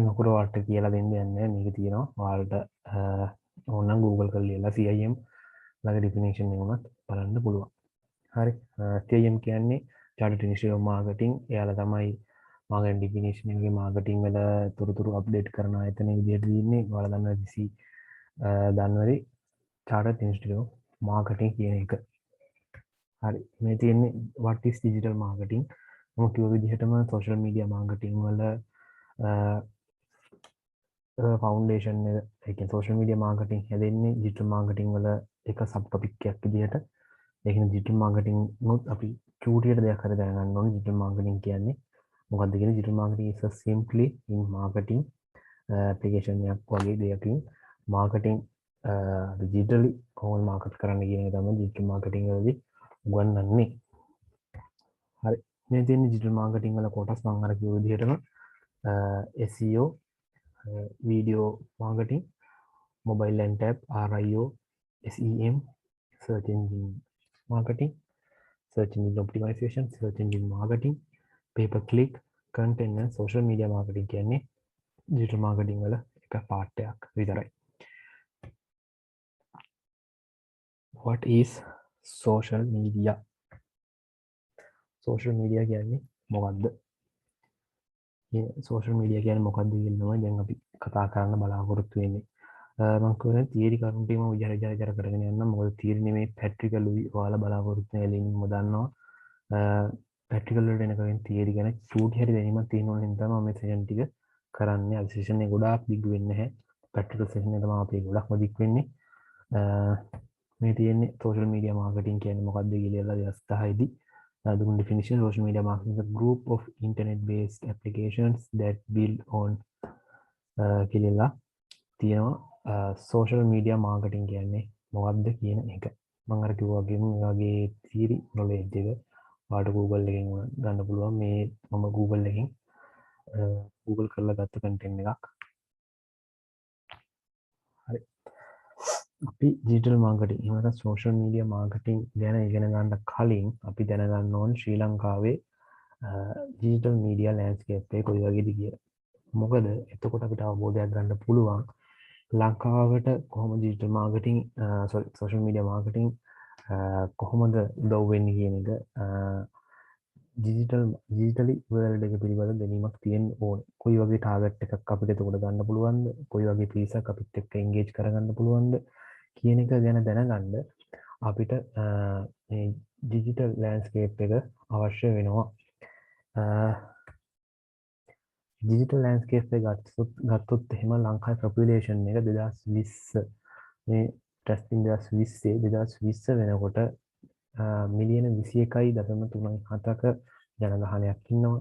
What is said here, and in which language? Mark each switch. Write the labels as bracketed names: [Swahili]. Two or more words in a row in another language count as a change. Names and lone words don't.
[Sinhala] අකුර ඔයාලට කියලා දෙන්න යන්නේ මේක තියෙනවා ඔයාලට ඕනනම් Google කරලා ඉවරලා CIM ළඟ ඩෙෆිනිෂන් එක උනත් බලන්න පුළුවන් හරි CIM කියන්නේ Chartered Institute of Marketing එයාලා තමයි මාගේ ඩෙෆිනිෂන් එකේ මාකටිං වල තොරතුරු අප්ඩේට් කරන ආයතන විදිහට දින්නේ ඔයාලා දන්නවා DC ජනවාරි Chartered Institute of Marketing කියන එක හරි මේ තියෙන්නේ [English] what is digital marketing [Sinhala] මම කිව්ව විදිහටම [English] social media marketing [Sinhala] වල ෆවුන්ඩේෂන් එක ඒ කියන්නේ [English] social media marketing [Sinhala] හැදෙන්නේ [English] digital marketing [Sinhala] වල එක [English] sub topic [Sinhala] එකක් විදිහට ඒ කියන්නේ [English] digital marketing [Sinhala] උත් අපි චූටියට දෙයක් හරි දැනගන්න ඕනේ [English] digital marketing [Sinhala] කියන්නේ මොකක්ද කියන්නේ [English] digital marketing is a simply in marketing application [Sinhala] එකක් වගේ දෙයකින් [English] marketing digitally [Sinhala] කොහොමද මාකට් කරන්න කියන එක තමයි [English] digital marketing [Sinhala] වලදී උගන්වන්නේ හරි [English] මේ තියෙන digital marketing වල කොටස් මම අර කිව්ව විදිහටම SEO video marketing mobile and tab RIO SEM search engine marketing search engine optimization, search engine marketing, pay per click, content and social media marketing [Sinhala] කියන්නේ digital marketing වල එක part එකක් විතරයි. [English] What is social media? [Sinhala] social media කියන්නේ මොකක්ද? [English] social media [Sinhala] කියන්නේ මොකක්ද කියනවා දැන් අපි කතා කරන්න බලාපොරොත්තු වෙන්නේ. මම කියන්නේ තියරි කරුණු ටික මම විචාර කරගෙන යන්න. මොකද තියරි නෙමේ ප්‍රැක්ටිකලුයි ඔයාලා බලාපොරොත්තු වෙන එළින්ම දන්නවා. ප්‍රැක්ටිකල් වලට එනකන් තියරි ගැන චූටි හරි දැනීමක් තියෙනවා නම් තමයි මේ සෙෂන් ටික කරන්නේ. අද සෙෂන් එක ගොඩාක් දිග වෙන්නේ නැහැ. [English] practical session [Sinhala] එක තමයි අපි ගොඩක්ම දිග වෙන්නේ. මේ තියෙන්නේ [English] social media marketing [Sinhala] කියන්නේ මොකක්ද කියලා 2010 දී [English] the definition social media marketing is a group of internet based applications that build on [Sinhala] කියලා තියෙනවා. [English] social media marketing [Sinhala] කියන්නේ මොකක්ද කියන එක මම අර කිව්වා වගේම මේ වගේ [English] theory knowledge [Sinhala] එක ඔයාලට Google එකෙන් ගන්න පුළුවන්. මේ මම Google එකෙන් Google කරලා ගත්ත content එකක්. හරි. අපි [English] digital marketing [Sinhala] එහෙම නැත්නම් [English] social media marketing [Sinhala] ගැන ඉගෙන ගන්න කලින් අපි දැනගන්න ඕන ශ්‍රී ලංකාවේ [English] digital media landscape [Sinhala] එක කොයි වගේද කියලා. මොකද එතකොට අපිට අවබෝධයක් ගන්න පුළුවන් ලංකාවට කොහොමද [English] digital marketing social media marketing [Sinhala] කොහොමද උදව් වෙන්නේ කියන එක [English] digitally world [Sinhala] එක පිළිබඳ දැනීමක් තියෙන්න ඕනේ. කොයි වගේ target එකක් අපිට එතකොට ගන්න පුළුවන්ද? කොයි වගේ පිරිසක් අපිත් එක්ක engage කරගන්න පුළුවන්ද? කියන එක ගැන දැනගන්න අපිට මේ [English] digital landscape [Sinhala] එක අවශ්‍ය වෙනවා. [English] digital landscape [Sinhala] එක ගත්තොත් එහෙම ලංකාවේ population එක 2020 මේ testing 2020 වෙනකොට මිලියන 21.37ක ජනගහනයක් ඉන්නවා.